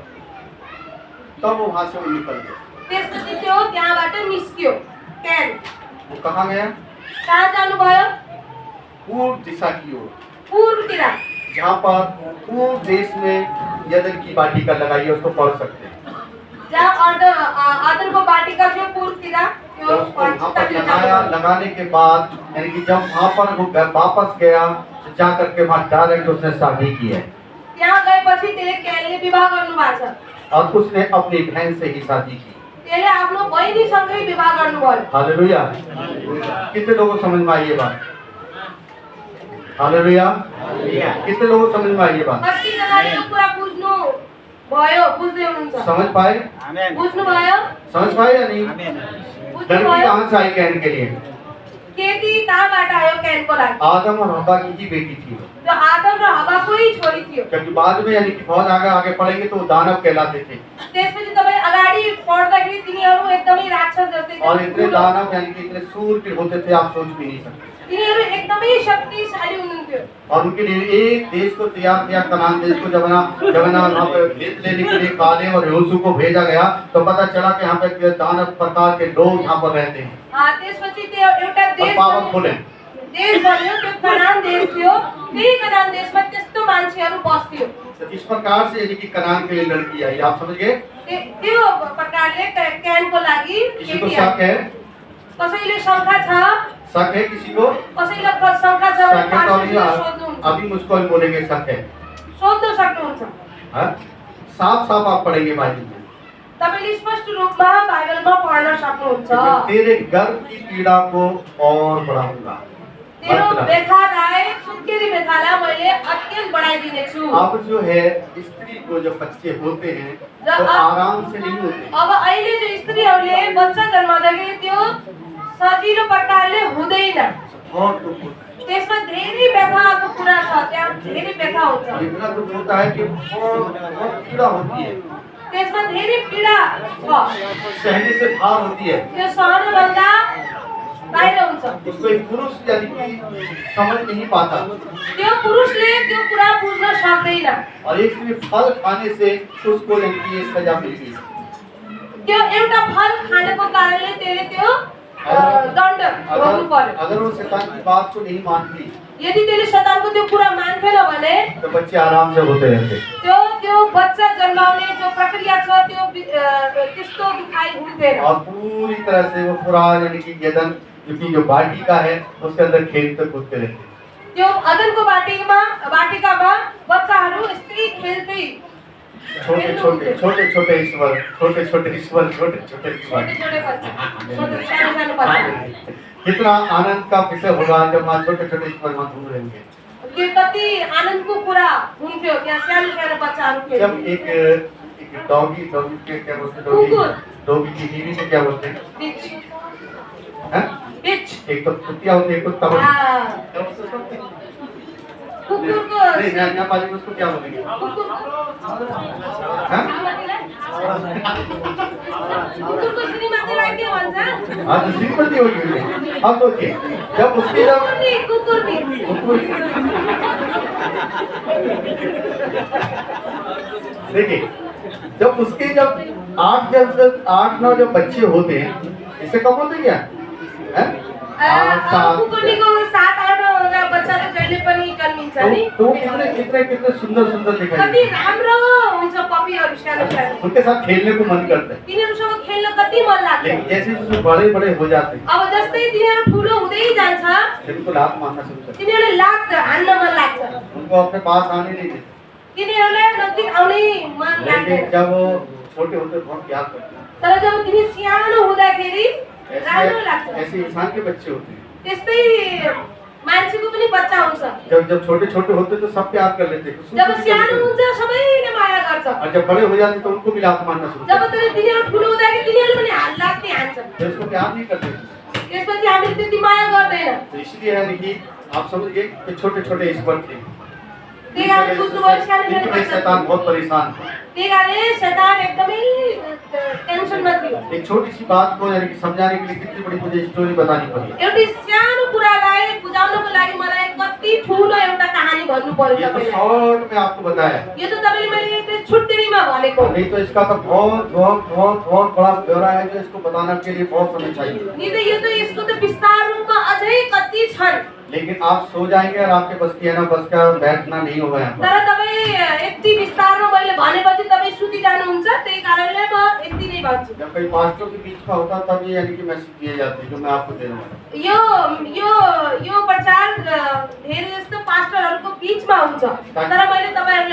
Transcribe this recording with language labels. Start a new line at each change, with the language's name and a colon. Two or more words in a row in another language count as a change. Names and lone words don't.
Hindi: तब वो वहां से वो निकल गया।
Nepali: त्यसपछि त्यो त्यहाँबाट निस्क्यो।
Hindi: कैन वो कहाँ गया?
Nepali: कहाँ जानुभयो?
Hindi: पूर्व दिशा की ओर,
Nepali: पूर्वतिर,
Hindi: जहाँ पर पूर्व देश में यदन की वाटिका लगाई है, उसको पढ़ सकते हैं।
Nepali: जहाँ अदनको वाटिका थियो पूर्वतिर, त्यो
Hindi: जब उसको वहाँ पर लगाया, लगाने के बाद यानी कि जब वहाँ पर वो वापस गया तो जा करके वहाँ डायरेक्ट उसने शादी की है।
Nepali: त्यहाँ गएपछि त्यसले कैनले विवाह गर्नुभएको छ
Hindi: और उसने अपनी बहन से ही शादी की।
Nepali: त्यसले आफ्नो बहिनीसँगै विवाह गर्नुभयो।
Hindi: हालेलुया। कितने लोगों को समझ में आई ये बात? हालेलुया। कितने लोगों को समझ में आई ये बात?
Nepali: कतिजनाले यो कुरा बुझ्नु भयो, बुझ्दै हुनुहुन्छ?
Hindi: समझ पाए?
Nepali: बुझ्नु भयो?
Hindi: समझ पाए या नहीं?
Nepali: बुझ्नु
Hindi: लड़की
Nepali: भयो?
Hindi: कहाँ से आई कैन के लिए?
Nepali: केटी कहाँबाट आयो कैनको लागि?
Hindi: आदम और हवा की ही बेटी थी वो।
Nepali: त्यो आदम र हवाकै छोरी थियो।
Hindi: क्योंकि बाद में यानी कि बहुत आगे आगे पढ़ेंगे तो वो दानव कहलाते थे।
Nepali: त्यसपछि तपाईँ अगाडि पढ्दाखेरि तिनीहरू एकदमै राक्षस जस्तै थिए।
Hindi: और इतने दानव यानी कि इतने सूर के होते थे, आप सोच भी नहीं सकते।
Nepali: तिनीहरू एकदमै शक्तिशाली हुनुहुन्थ्यो।
Hindi: और उनके लिए एक देश को तैयार किया, कनान देश को। जब ना वहाँ पे भेद लेने के लिए कालेब और योशू को भेजा गया तो पता चला कि यहाँ पे दानव प्रकार के लोग यहाँ पर रहते हैं
Nepali: त्यसपछि त्यो एउटा
Hindi: और
Nepali: देश
Hindi: पावरफुल हैं।
Nepali: देश बन्यो, त्यो कनान देश थियो। त्यही कनान देशमा त्यस्तो मान्छेहरू बस्थ्यो।
Hindi: तो इस प्रकार से यानी कि कनान के लिए लड़की आई, आप समझ गए?
Nepali: त्यो प्रकारले कैनको लागि
Hindi: किसी को
Nepali: केटी
Hindi: शक है?
Nepali: कसैले शङ्का छ?
Hindi: शक है किसी को?
Nepali: कसैलाई शङ्का छ भने
Hindi: शक है तो
Nepali: पास्टरले सोध्नुहुन्छ,
Hindi: अभी मुझको ही बोलेंगे शक है।
Nepali: सोध्न सक्नुहुन्छ।
Hindi: हाँ? साफ साफ आप पढ़ेंगे बाइबल में।
Nepali: तपाईले स्पष्ट रूपमा बाइबलमा पढ्न सक्नुहुन्छ।
Hindi: तेरे गर्भ की पीड़ा को और बढ़ाऊंगा।
Nepali: तेरो व्यथालाई, सुत्केरी व्यथालाई मैले अत्यन्त बढाइदिनेछु।
Hindi: अब जो है स्त्री को जो बच्चे होते हैं तो आराम से नहीं होते।
Nepali: अब अहिले जो स्त्रीहरूले बच्चा जन्माउँदाखेरि त्यो सजिलो प्रकारले हुँदैन।
Hindi: बहुत दुख होता है।
Nepali: त्यसमा धेरै व्यथाको कुरा छ, त्यहाँ धेरै व्यथा हुन्छ।
Hindi: इतना दुख होता है कि बहुत पीड़ा होती है,
Nepali: त्यसमा धेरै पीडा छ,
Hindi: सहने से भार होती है।
Nepali: त्यो सहनुभन्दा बाहिर हुन्छ।
Hindi: उसको एक पुरुष यानी कि समझ नहीं पाता
Nepali: त्यो पुरुषले त्यो कुरा बुझ्न सक्दैन।
Hindi: और एक सिर्फ फल खाने से उसको यानी कि ये सजा मिल गई।
Nepali: त्यो एउटा फल खानेको कारणले त्यसले त्यो दण्ड भोग्नु पर्यो।
Hindi: अगर वो शैतान की बात को नहीं मानती
Nepali: यदि त्यसले शैतानको त्यो कुरा मान्थेन भने
Hindi: तो बच्चे आराम से होते रहते।
Nepali: त्यो बच्चा जन्माउने जो प्रक्रिया छ त्यो त्यस्तो दुखाइ हुन्थेन।
Hindi: और पूरी तरह से वो पूरा यानी कि यदन जो वाटिका है उसके अंदर खेलते कूदते रहते।
Nepali: त्यो अदनको वाटिकामा बच्चाहरू यस्तै खेल्दै
Hindi: छोटे छोटे छोटे छोटे ईश्वर, छोटे छोटे ईश्वर, छोटे छोटे ईश्वर।
Nepali: छोटे बच्चा, छोटे सानो बच्चा।
Hindi: कितना आनंद का विषय होगा जब वहाँ छोटे छोटे ईश्वर वहाँ घूम रहेंगे।
Nepali: त्यो कति आनन्दको कुरा हुन्थ्यो त्यहाँ सानो बच्चाहरू खेल्थे।
Hindi: जब एक डॉगी के क्या बोलते हैं, डॉगी की बीवी से क्या बोलते हैं? बिच हैं? बिच एक तो कुत्तिया होती है, कुत्ता होती है।
Nepali: कुकुरको
Hindi: नहीं यहाँ पाली में उसको क्या बोलेंगे? हैं?
Nepali: कुकुरको श्रीमतीलाई के भन्छ?
Hindi: हाँ तो श्रीमती होगी। अब सोचिए जब उसकी
Nepali: कुकुरनी
Hindi: देखिए जब उसके जब 8-9 जब बच्चे होते हैं, इससे कम होते क्या? हैं? आठ सात
Nepali: कुकुरनीको 7-8 बच्चाले जहिले पनि जन्मिन्छ नि
Hindi: तो कितने कितने कितने सुंदर सुंदर दिखाई
Nepali: कति
Hindi: देते हैं।
Nepali: राम्रो हुन्छ पपीहरू सानो सानो
Hindi: उनके साथ खेलने को मन करता है,
Nepali: तिनीहरूसँग खेल्न कति मन लाग्छ
Hindi: लेकिन जैसे जैसे बड़े बड़े हो जाते हैं
Nepali: अब जस्तै तिनीहरू ठुलो हुँदै जान्छ
Hindi: फिर उनको लात मारना शुरू करते
Nepali: तिनीहरूले लात हान्न मन लाग्छ
Hindi: हैं, उनको अपने पास आने नहीं देते।
Nepali: तिनीहरूलाई नजिक आउनै मन
Hindi: लेकिन
Nepali: लाग्दैन
Hindi: जब वो छोटे होते हैं, बहुत प्यार करते हैं।
Nepali: तर जब तिनी सानो हुँदाखेरि राम्रो लाग्छ
Hindi: ऐसे ऐसे इंसान के बच्चे होते हैं,
Nepali: त्यस्तै मान्छेको पनि बच्चा हुन्छ
Hindi: जब छोटे छोटे होते तो सब प्यार कर लेते हैं,
Nepali: जब खुशी सानो
Hindi: करते हैं।
Nepali: हुन्छ सबैले माया गर्छ
Hindi: और जब बड़े हो जाते तो उनको भी लात मारना शुरू
Nepali: जब
Hindi: करते हैं,
Nepali: तिनीहरू ठुलो हुँदाखेरि तिनीहरू पनि लाग्ने हान्छन्
Hindi: फिर उसको प्यार नहीं करते।
Nepali: त्यसपछि हामीले त्यति माया गर्दैन
Hindi: तो इसलिए है कि आप समझिए कि छोटे छोटे ईश्वर थे,
Nepali: त्यही कारण बुझ्नुभयो सानो सानो
Hindi: इनमें
Nepali: बच्चा
Hindi: शैतान बहुत परेशान था।
Nepali: त्यही कारणले शैतान एकदमै टेन्सनमा थियो
Hindi: एक छोटी सी बात को यानी कि समझाने के लिए कितनी बड़ी मुझे स्टोरी बतानी पड़ी।
Nepali: एउटी सानो कुरालाई बुझाउनको लागि मलाई कति ठुलो एउटा कहानी भन्नु पर्यो
Hindi: ये तो
Nepali: तपाईलाई
Hindi: शॉर्ट में आपको बताया,
Nepali: यो त तपाईले मैले त्यो छुट्टीमा भनेको
Hindi: नहीं तो इसका तो बहुत बहुत बहुत बहुत बड़ा ब्यौरा है जो इसको बताने के लिए बहुत समय चाहिए।
Nepali: नि त यो त यसको त विस्तार रूपमा अझै कति छन्
Hindi: लेकिन आप सो जाएंगे और आपके बस की है ना, बस का बैठना नहीं होगा यहाँ पर।
Nepali: तर तपाईँ यति विस्तारमा मैले भनेपछि तपाईँ सुति जानुहुन्छ त्यही कारणले म यति नै भन्छु
Hindi: जब कई पास्टरों के बीच का होता तब ये यानी कि मैसेज दिए जाते हैं जो मैं आपको दे रहा हूँ।
Nepali: यो यो यो प्रचार धेरै जस्तो पास्टरहरूको बीचमा हुन्छ तर मैले तपाईहरुले